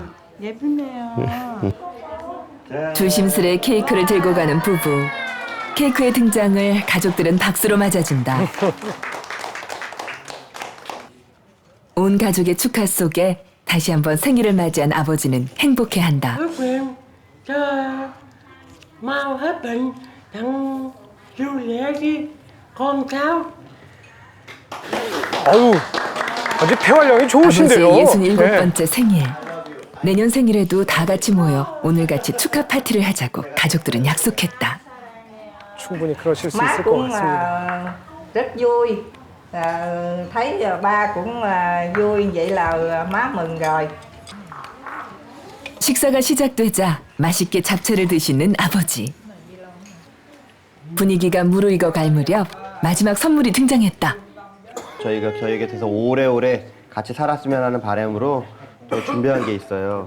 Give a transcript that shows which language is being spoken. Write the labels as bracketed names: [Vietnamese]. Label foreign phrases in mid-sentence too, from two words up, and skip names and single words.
[Korean] 예쁘네요. 조심스레 케이크를 들고 가는 부부. 케이크의 등장을 가족들은 박수로 맞아준다. 온 가족의 축하 속에 다시 한번 생일을 맞이한 아버지는 행복해한다. [Vietnamese] Ước nguyện cho mau hết bệnh, đặng vui vẻ với con cháu. [Korean] 아유, 아주 폐활량이 좋으신데요. 아버지의 67번째 생일. 내년 생일에도 다 같이 모여 오늘같이 축하 파티를 하자고 가족들은 약속했다. 충분히 그러실 수 [Vietnamese] Má [Korean] 있을 것 [Vietnamese] cũng [Korean] 같습니다. [Vietnamese] rất vui. Thấy ba cũng vui vậy là má mừng rồi. [Korean] 식사가 시작되자 맛있게 잡채를 드시는 아버지. 분위기가 무르익어 갈 무렵 마지막 선물이 등장했다. 저희가 저희 곁에서 오래오래 같이 살았으면 하는 바람으로 또 준비한 게 있어요.